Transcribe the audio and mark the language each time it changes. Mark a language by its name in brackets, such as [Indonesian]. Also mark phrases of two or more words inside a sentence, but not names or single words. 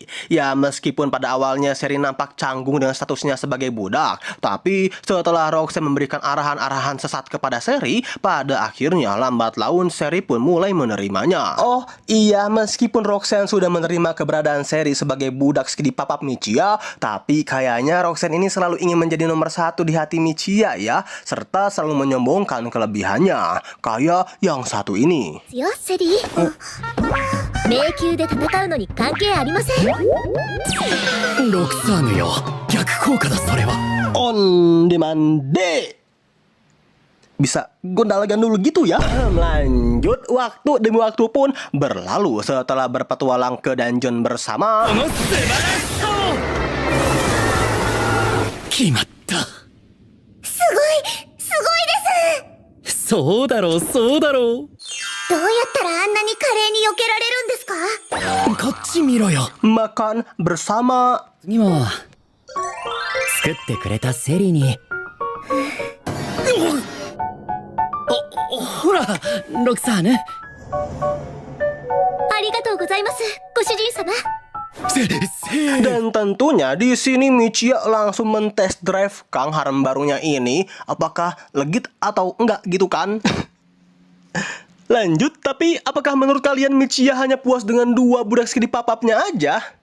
[Indonesian] Ya, meskipun pada awalnya seri nampak canggung dengan statusnya sebagai budak, tapi setelah Roxanne memberikan arahan-arahan sesat kepada seri, pada akhirnya lambat laun seri pun mulai menerimanya. Oh iya, meskipun Roxanne sudah menerima keberadaan seri sebagai budak skidi papap Michiya, tapi kayaknya Roxanne ini selalu ingin menjadi nomor 1 di hati Michiya ya, serta selalu menyombongkan kelebihannya, kayak yang satu ini. [Japanese] よ、セリー。迷宮で戦うのに関係ありません。ロクサーヌよ、逆効果だそれは。 On demand day. [Indonesian] Bisa gondal gandul gitu ya. Lanjut, waktu demi waktu pun berlalu setelah berpetualang ke dungeon bersama. [Japanese] 決まった。すごいです。そうだろうそうだろう。どうやったらあんなに華麗に避けられるんですか？こっち見ろよ。 [Indonesian] Makan bersama. [Japanese] 次は作ってくれたセリに。ほら、ロクサーヌ。ありがとうございます、ご主人様。 [Indonesian] Dan tentunya di sini Michiya langsung mentes drive Kang harem barunya ini, apakah legit atau enggak gitu kan? Lanjut, tapi apakah menurut kalian Michiya hanya puas dengan 2 budak skidi papapnya aja?